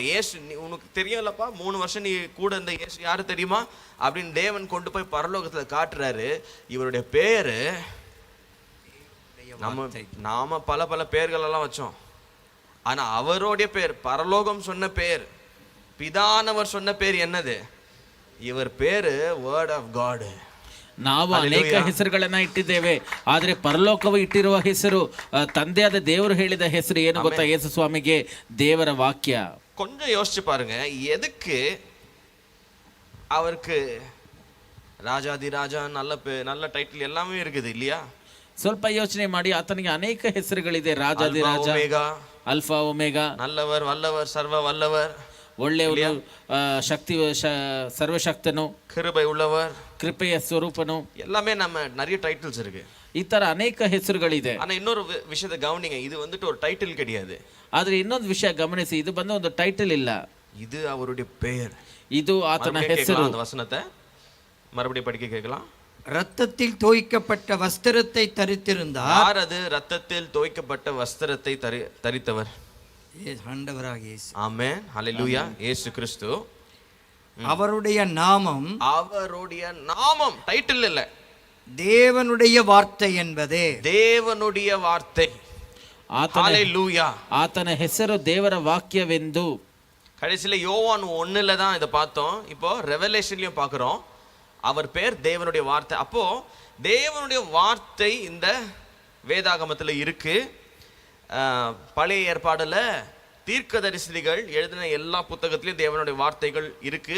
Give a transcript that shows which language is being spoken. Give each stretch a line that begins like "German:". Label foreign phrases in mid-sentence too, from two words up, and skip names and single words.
Tamil: இயேசு உனக்கு தெரியும்லப்பா, 3 வருஷம் நீ கூட இந்த இயேசு யாரு தெரியுமா அப்படின்னு தேவன் கொண்டு போய் பரலோகத்துல காட்டுறாரு. இவருடைய பேரு நாம பல பல பேர்கள் எல்லாம் வச்சோம். ஆனா அவருடைய பேர், பரலோகம் சொன்ன பேர், பிதானவர் சொன்ன பேர் என்னது? இவர் பேரு
English: word of God.
Kannada: ನಾವು ಅನೇಕ ಹೆಸರುಗಳನ್ನ ಇಟ್ಟಿದ್ದೇವೆ, ಆದ್ರೆ ಪರಲೋಕವು ಇಟ್ಟಿರುವ ಹೆಸರು, ತಂದೆಯಾದ ದೇವರು ಹೇಳಿದ ಹೆಸರು ಏನು ಗೊತ್ತಾ? ಯೇಸು ಸ್ವಾಮಿಗೆ ದೇವರ ವಾಕ್ಯ.
Tamil: கொஞ்சம் யோசிச்சு பாருங்க, எதுக்கு அவருக்கு ராஜாதி ராஜா நல்ல டைட்டில் எல்லாமே இருக்குது இல்லையா?
Kannada: ಸ್ವಲ್ಪ ಯೋಚನೆ ಮಾಡಿ, ಆತನಿಗೆ ಅನೇಕ ಹೆಸರುಗಳಿದೆ. ರಾಜಾದಿ ರಾಜ, ಅಲ್ಫಾ ಒಮೆಗಾ,
Tamil: நல்லவர், வல்லவர், சர்வ வல்லவர்,
Kannada: ಒಳ್ಳೆಯವನು, ಶಕ್ತಿ ಸರ್ವಶಕ್ತನು,
Tamil: கிருபை உள்ளவர்,
Kannada: ಕೃಪೆಯ ಸ್ವರೂಪನು,
Tamil: எல்லாமே நம்ம நிறைய டைட்டில்ஸ் இருக்கு.
Kannada: ಈ ತರ ಅನೇಕ ಹೆಸರುಗಳಿದೆ.
Tamil: ஆனா இன்னொரு விஷயத்தை கவனிங்க, இது வந்துட்டு ஒரு டைட்டில் கிடையாது.
Kannada: ಆದ್ರೆ ಇನ್ನೊಂದು ವಿಷಯ ಗಮನಿಸಿ, ಇದು ಬಂದು ಒಂದು ಟೈಟಲ್ ಇಲ್ಲ,
Tamil: இது அவருடைய பெயர்.
Kannada: ಇದು ಆತನ ಹೆಸರು.
Tamil: அந்த வசனத்தை மறுபடியும் படிக்க கேட்கலாம். ரத்தத்தில் தோய்க்கப்பட்ட வஸ்திரத்தை தரித்திருந்தார். யார் அது ரத்தத்தில் தோய்க்கப்பட்ட வஸ்திரத்தை தரித்தவர்? ஆண்டவராகிய இயேசு. ஆமென், ஹல்லேலூயா. இயேசு கிறிஸ்து. அவருடைய நாமம் டைட்டில் இல்ல, தேவனுடைய வார்த்தை என்பதே. தேவனுடைய வார்த்தை. ஹல்லேலூயா.
Kannada: ಆತನ ಹೆಸರು ದೇವರ ವಾಕ್ಯವೆಂದು.
Tamil: கடைசியில யோவான் 1ல தான் இதை பார்த்தோம். இப்போ ரெவலேஷன்லயும் பார்க்கிறோம், அவர் பேர் தேவனுடைய வார்த்தை. அப்போ தேவனுடைய வார்த்தை இந்த வேதாகமத்துல இருக்கு. பழைய ஏற்பாடுல தீர்க்கதரிசிகள் எழுதின எல்லா புத்தகத்திலையும் தேவனுடைய வார்த்தைகள் இருக்கு.